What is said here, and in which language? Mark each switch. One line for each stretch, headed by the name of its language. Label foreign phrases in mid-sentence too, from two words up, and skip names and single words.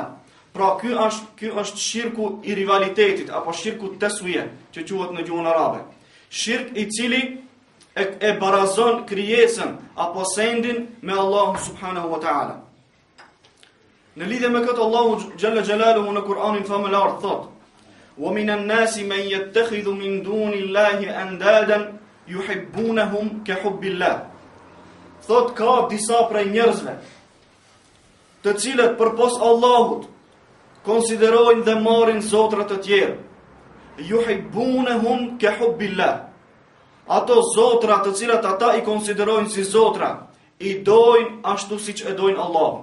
Albanian: Pra ky është shirku i rivalitetit apo shirku teswije, që quhet në gjuhën arabe. Shirk i cili e barazon krijesën apo sendin me Allahu
Arabic: سبحانه وتعالى.
Albanian: Në lidhje me këtë, Allahu
Arabic: جل جلاله
Albanian: në Kur'anin famëlar thot:
Arabic: "ومن الناس من يتخذ من دون الله أندادا يحبونهم كحب الله."
Albanian: Thot ka disa prej njerëzve të cilët përpos Allahut konsiderojnë dhe marrin zotra të tjerë.
Arabic: يحبونهم كحب الله.
Albanian: Ato zotra të cilat ata i konsiderojnë si zotra, i dojnë ashtu siç e dojnë Allahun.